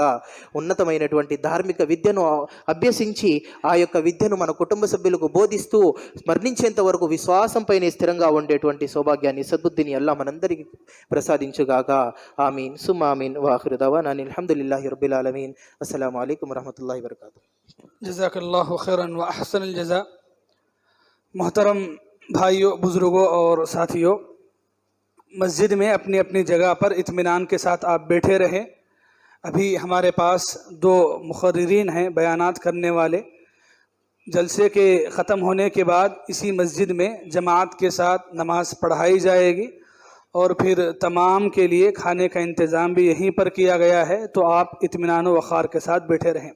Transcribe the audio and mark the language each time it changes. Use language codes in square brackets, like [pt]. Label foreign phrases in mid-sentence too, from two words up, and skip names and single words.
[te] ఉన్నతమైనటువంటి ధార్మిక విద్యను అభ్యసించి ఆ యొక్క విద్యను మన కుటుంబ సభ్యులకు బోధిస్తూ మరణించేంత వరకు విశ్వాసంపైనే స్థిరంగా ఉండేటువంటి సౌభాగ్యాన్ని, సద్బుద్ధిని అల్లా మనందరికీ ప్రసాదించుగాక. [ar] آمين ثم آمين. وآخر دعوانا الحمد لله رب العالمين. السلام عليكم ورحمة الله وبركاته. جزاك الله خيرا وأحسن الجزاء. [ur] محترم بھائیوں، بزرگوں اور ساتھیوں، مسجد میں اپنی اپنی جگہ پر اطمینان کے ساتھ آپ بیٹھے رہیں. ابھی ہمارے پاس دو مقررین ہیں، بیانات کرنے والے. جلسے کے ختم ہونے کے بعد اسی مسجد میں جماعت کے ساتھ نماز پڑھائی جائے گی اور پھر تمام کے لیے کھانے کا انتظام بھی یہیں پر کیا گیا ہے، تو آپ اطمینان و وقار کے ساتھ بیٹھے رہیں.